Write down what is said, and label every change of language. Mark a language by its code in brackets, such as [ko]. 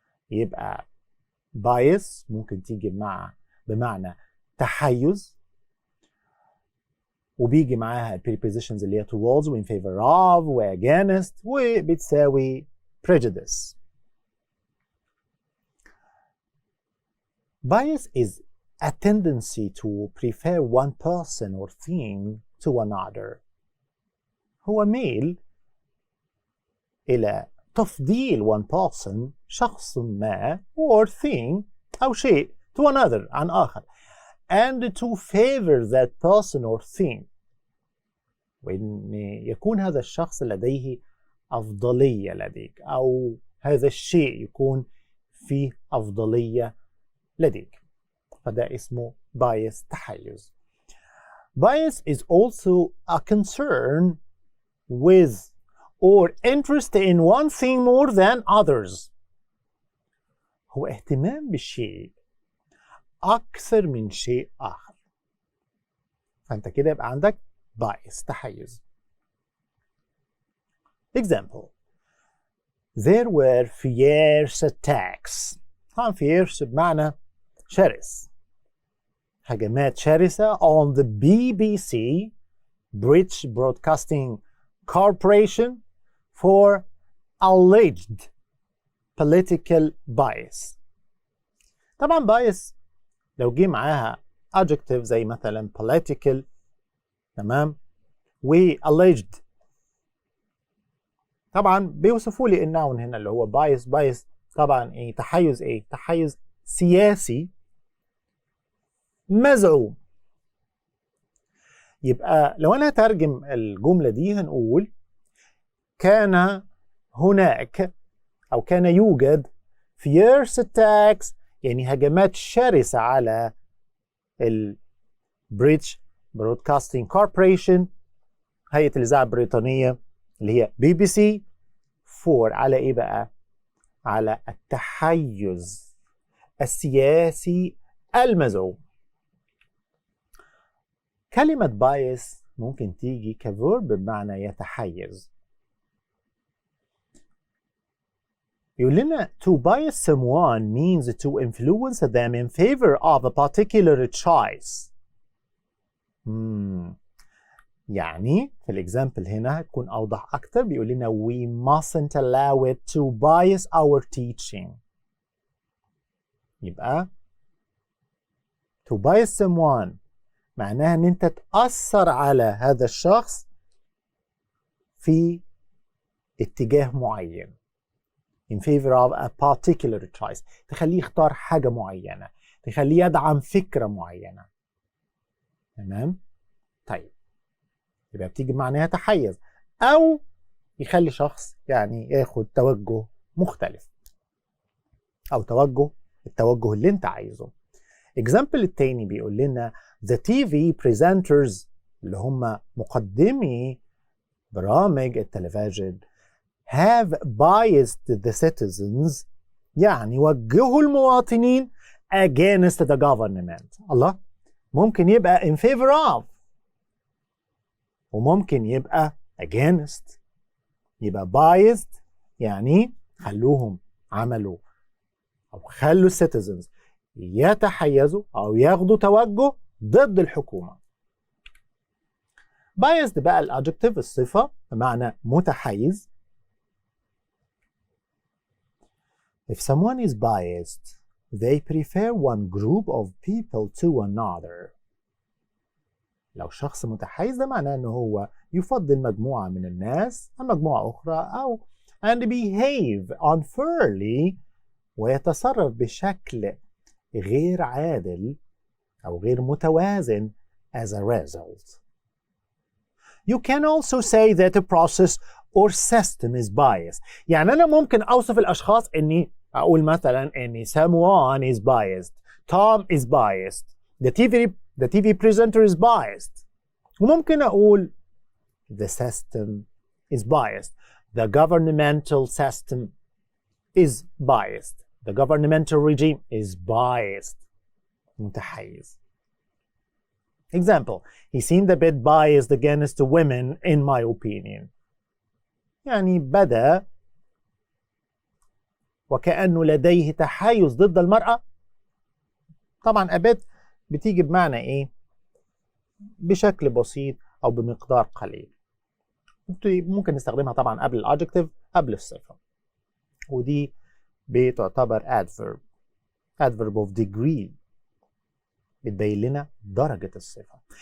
[ar] يبقى bias ممكن تيجي بمعنى تحيز وبيجي معاها prepositions اللي هي towards و [en] in favor of [ar] و against وبتساوي prejudice. [en] Bias is a tendency to prefer one person or thing to another. [ar] هو ميل إلى تفضيل [en] one person [ar] شخص ما [en] or thing [ar] أو شيء [en] to another [ar] عن آخر [en] and to favor that person or thing. [ar] وإن يكون هذا الشخص لديه أفضلية لديك أو هذا الشيء يكون في أفضلية لديك، فده اسمه bias تحيز. [en] Bias is also a concern with or interest in one thing more than others. [ar] هو اهتمام بالشيء أكثر من شيء آخر. فأنت كده يبقى عندك bias تحيز. [en] Example: There were fierce attacks. [ar] طبعا fierce بمعنى شرس. هجمات شرسة [en] on the BBC British Broadcasting Corporation for alleged political bias. [ar] طبعا bias لو جه معاها adjective زي مثلا political، تمام، و alleged طبعا بيوصفوا لي النون هنا اللي هو bias طبعا ايه؟ تحيز ايه؟ تحيز سياسي مزعوم. يبقى لو انا هترجم الجملة دي هنقول كان هناك أو كان يوجد fierce attacks، يعني هجمات شرسة على ال British Broadcasting Corporation، هيئة الإذاعة البريطانية اللي هي BBC، for على إيه بقى؟ على التحيز السياسي المزعوم. كلمة bias ممكن تيجي كverb بمعنى يتحيز. يقول لنا [en] to bias someone means to influence them in favor of a particular choice. [ar] يعني في الإكزامبل هنا هتكون أوضح أكتر. بيقول لنا [en] we mustn't allow it to bias our teaching. [ar] يبقى to bias someone معناها إن أنت تأثر على هذا الشخص في اتجاه معين. [en] in favor of a particular choice، [ar] تخليه يختار حاجة معينة، تخليه يدعم فكرة معينة. تمام؟ طيب يبقى بتيجي معناها تحيز، أو يخلي شخص يعني ياخد توجه مختلف، أو التوجه اللي أنت عايزه. example التاني بيقول لنا [en] the TV presenters [ar] اللي هم مقدمي برامج التلفزيون [en] have biased the citizens، [ar] يعني وجهوا المواطنين [en] against the government. [ar] الله، ممكن يبقى [en] in favor of [ar] وممكن يبقى against. يبقى biased يعني خلوهم عملوا أو خلوا citizens يتحيزوا أو ياخدوا توجه ضد الحكومة. biased بقى الادجكتيف الصفة بمعنى متحيز. [en] If someone is biased, they prefer one group of people to another. [ar] لو شخص متحيز ده معناه انه هو يفضل مجموعة من الناس عن مجموعة أخرى، أو [en] and behave unfairly، [ar] ويتصرف بشكل غير عادل أو غير متوازن [en] as a result. You can also say that a process or system is biased. [ar] يعني أنا ممكن أوصف الأشخاص إني أقول مثلا إني [en] someone is biased، Tom is biased، the TV presenter is biased. [ar] وممكن أقول [en] the system is biased، the governmental system is biased، the governmental regime is biased. [ar] متحيز. [en] Example: he seemed a bit biased against women in my opinion. [ar] يعني بدأ وكأنه لديه تحيز ضد المرأة. طبعا a bit بتيجي بمعنى ايه؟ بشكل بسيط او بمقدار قليل. ممكن نستخدمها طبعا قبل الادجكتيف، قبل الصفة، ودي بتعتبر adverb of degree، بتبين لنا درجة الصفة.